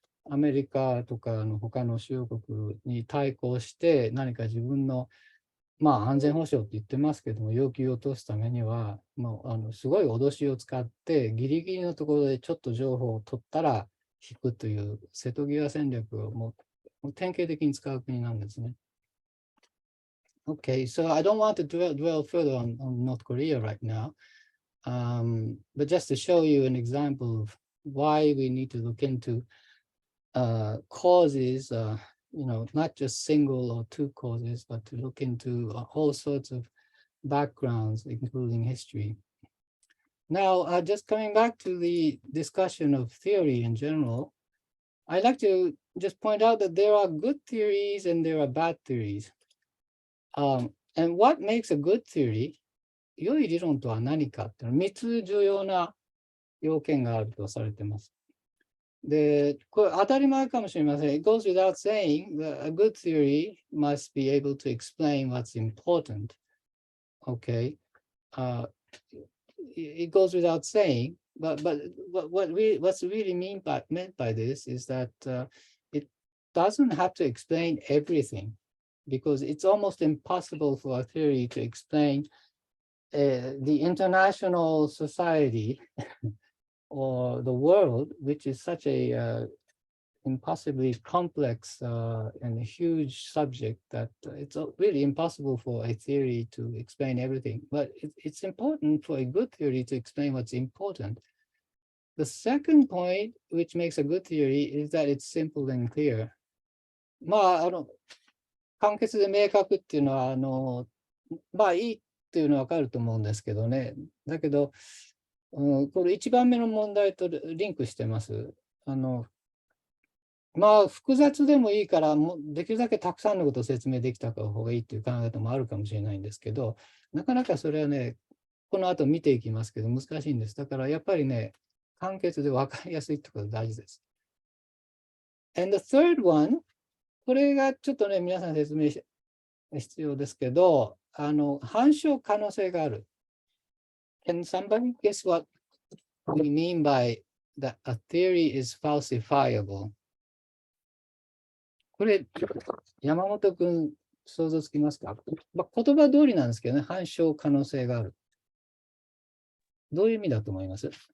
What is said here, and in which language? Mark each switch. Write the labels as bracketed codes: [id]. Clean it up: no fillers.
[ja] アメリカとか他の主要国に対抗して何か自分の、まあ、安全保障って言ってますけども、要求を落とすためには、もうすごい脅しを使って、ギリギリのところでちょっと情報を取ったら引くという瀬戸際戦略をもう典型的に使う国なんですね。 [en] Okay, so I don't want to dwell further on North Korea right now, but just to show you an example of why we need to look into causes, not just single or two causes, but to look into all sorts of backgrounds, including history. Now, just coming back to the discussion of theory in general, I'd like to just point out that there are good theories and there are bad theories. And what makes a good theory? [ja] 良い理論とは何かっていうのは3つ重要な要件があるとされています。で、これ当たり前かもしれません。 [en] It goes without saying that a good theory must be able to explain what's important. Okay. It goes without saying, but what's really meant by this is that it doesn't have to explain everything, because it's almost impossible for a theory to explain the international society or the world, which is such a impossibly complex and a huge subject that it's really impossible for a theory to explain everything. But it's important for a good theory to explain what's important. The second point, which makes a good theory, is that it's simple and clear. [ja] まあ、簡潔で明確っていうのは、まあいいっていうのはわかると思うんですけどね。だけど、これ1番目の問題とリンクしてます。まあ、複雑でもいいから、できるだけたくさんのことを説明できた方がいいっていう考え方もあるかもしれないんですけど、なかなかそれはね、この後見ていきますけど、難しいんです。だからやっぱりね、簡潔で分かりやすいってことが大事です。 [en] And the third one、 [ja] これがちょっとね、皆さん説明必要ですけど、反証可能性がある。 [en] Can somebody guess what we mean by that a theory is falsifiable? [ja] これ、山本君、想像つきますか？まあ、言葉通りなんですけどね、反証可能性がある。どういう意味だと思います？